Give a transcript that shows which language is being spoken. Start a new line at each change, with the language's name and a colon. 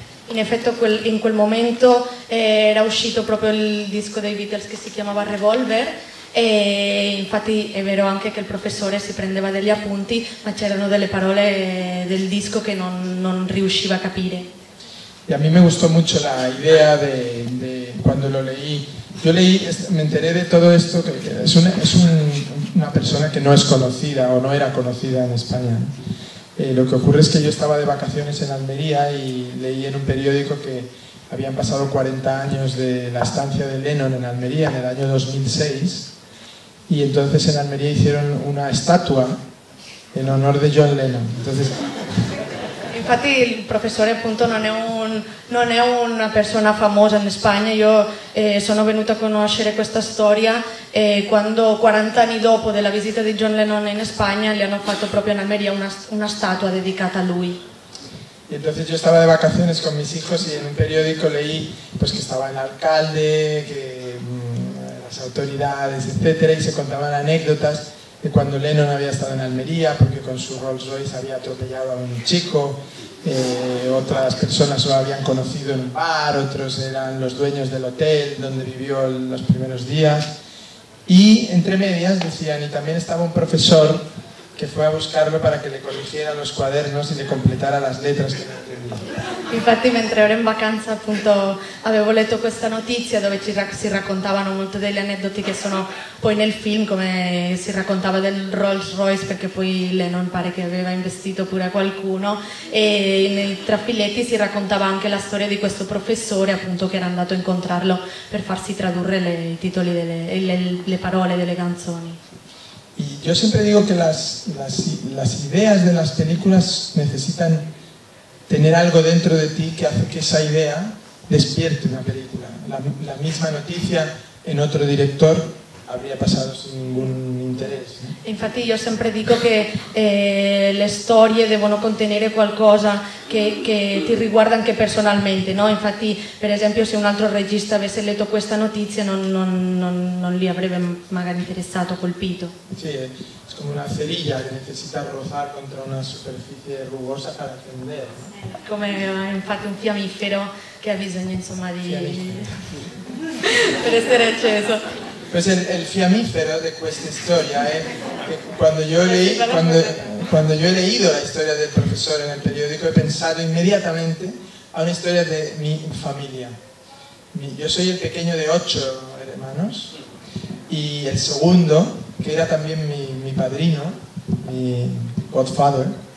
Italian: In effetti in quel momento era uscito proprio il disco dei Beatles che si chiamava Revolver e infatti è vero anche che il professore si prendeva degli appunti, ma c'erano delle parole del disco che non riusciva a capire.
Spanish: Y a mí me gustó mucho la idea de cuando lo leí. Yo me enteré de todo esto, que es una persona que no es conocida o no era conocida en España. Lo que ocurre es que yo estaba de vacaciones en Almería y leí en un periódico que habían pasado 40 años de la estancia de Lennon en Almería en el año 2006 y entonces en Almería hicieron una estatua en honor de John Lennon. Entonces,
Italian: Infatti il professore appunto non è una persona famosa in Spagna. Io sono venuta a conoscere questa storia quando 40 anni dopo della visita di John Lennon in Spagna le hanno fatto proprio in Almería una statua dedicata a lui.
Spanish: Y entonces yo estaba de vacaciones con mis hijos y en un periódico leí pues, que estaba el alcalde, que las autoridades, etcétera, y se contaban anécdotas de cuando Lennon había estado en Almería porque con su Rolls Royce había atropellado a un chico, otras personas lo habían conocido en un bar, otros eran los dueños del hotel donde vivió los primeros días, y entre medias decían, y también estaba un profesor che fu a buscarlo para che le corrigiera los cuadernos e le completara las letras che non entendía.
Italian: Infatti mentre ero in vacanza appunto avevo letto questa notizia dove si raccontavano molto degli aneddoti che sono poi nel film, come si raccontava del Rolls Royce perché poi Lennon pare che aveva investito pure a qualcuno, e nei trafiletti si raccontava anche la storia di questo professore appunto che era andato a incontrarlo per farsi tradurre i titoli le parole delle canzoni.
Spanish: Y yo siempre digo que las ideas de las películas necesitan tener algo dentro de ti que hace que esa idea despierte una película. La misma noticia en otro director habría pasado sin ningún interés.
Italian: Infatti io sempre dico che le storie devono contenere qualcosa che ti riguarda anche personalmente, no? Infatti per esempio se un altro regista avesse letto questa notizia non gli avrebbe magari interessato, colpito.
Spanish: Sí, es como una cerilla que necesita rozar contra una superficie rugosa para encender, ¿no?
Italian: Come infatti un fiammifero che ha bisogno insomma di per essere acceso.
Spanish: Pues el fiamífero de esta historia es que cuando yo he leído la historia del profesor en el periódico he pensado inmediatamente a una historia de mi familia. Yo soy el pequeño de 8 hermanos y el segundo, que era también mi padrino, mi godfather.